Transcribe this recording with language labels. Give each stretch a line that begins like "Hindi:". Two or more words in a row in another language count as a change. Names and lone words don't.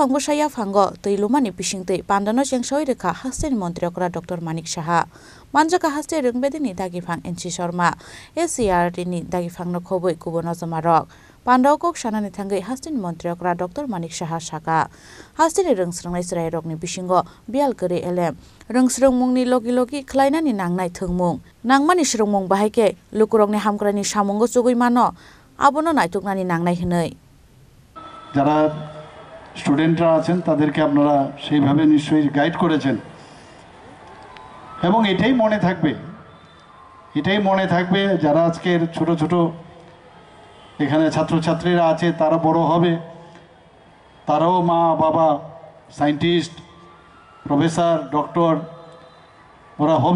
Kok Borok: बुसाया फांगो तैलुमानि बिसिंते पान्दानो जेंसाwi रेखा हास्टेनि मन्त्री अग्रा डॉक्टर मानिक साहा मानजाका हास्टे रोंबेदिनि दागिफां एनसि शर्मा SCRT नि दागिफांनो खबै गुबुन अजमारक पान्डाव कक सानानि थांगै हास्टेनि मन्त्री अग्रा डॉक्टर मानिक साहा साका हास्टेनि रोंस्रोंनाय सराय रगनि बिसिंगो बियाल गरे एलेम रोंस्रों मुंनि लगी लगी खलायनानि नांनाय थोंमुं नांमानि स्रोंमुं बाहायके लुकुरगनि हामग्रानि सामुंगो जुगै मानो आबनो नायथुकनानि नांनाय हनै
Bangla: যারা স্টুডেন্টরা আছেন তাদেরকে আপনারা সেইভাবে নিশ্চয়ই গাইড করেছেন এবং এটাই মনে থাকবে যারা আজকের ছোট ছোট এখানে ছাত্রছাত্রীরা আছে তারা বড় হবে তারাও মা বাবা সায়েন্টিস্ট প্রফেসর ডক্টর ওরা হবে